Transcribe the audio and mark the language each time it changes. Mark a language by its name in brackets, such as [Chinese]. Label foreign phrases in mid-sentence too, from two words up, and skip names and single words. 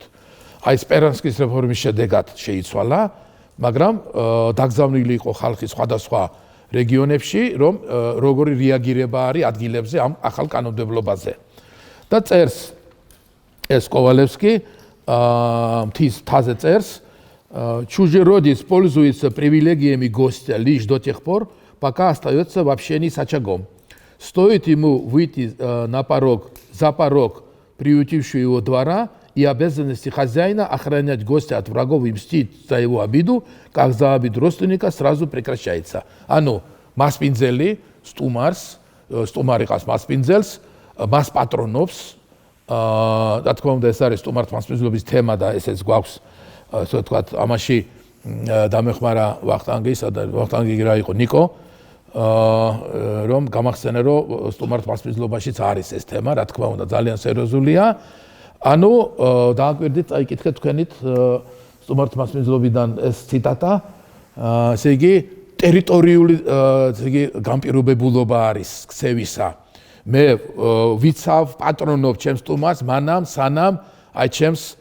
[Georgian] აი სპერანსკის რეფორმის შედეგად შეიცვალა, მაგრამ დაგზავნილი იყო ხალხი სხვადასხვა რეგიონებში, რომ როგორი რეაგირება არის ადგილებზე ამ ახალ კანონმდებლობაზე. და წერს ეს კოვალევსკი მთის მთაზე წერს, [Russian] чужеродец пользуется привилегиями гостя лишь до тех пор, пока остается вообще не с очагом. Стоит ему выйти за порог приютившего его двора, и обязанности хозяина охранять гостя от врагов и мстить за его обиду, как за обиду родственника, сразу прекращается. [Georgian] ანუ, მასპინძელი, სტუმარიკას მასპინძელს, მასპატრონოვს, რა თქმა უნდა ეს არის სტუმართ მასპინძლობის თემა და ესეც გვაქვს ასე ვთქვათ ამაში დამეხმარა ვახტანგი რა იყო ნიკო რომ გამახსენე რომ სტუმართ მასპინძლობაშიც არის ეს თემა რა თქმა უნდა ძალიან სერიოზულია ანუ დააკვირდით წაიკითხეთ თქვენით სტუმართ მასპინძლობიდან ეს ციტატა ესე იგი ტერიტორიული ესე იგი განპირობებულობა არის ქცევისა მე ვიცავ პატრონობ ჩემს სტუმარს მანამ სანამ აი ჩემს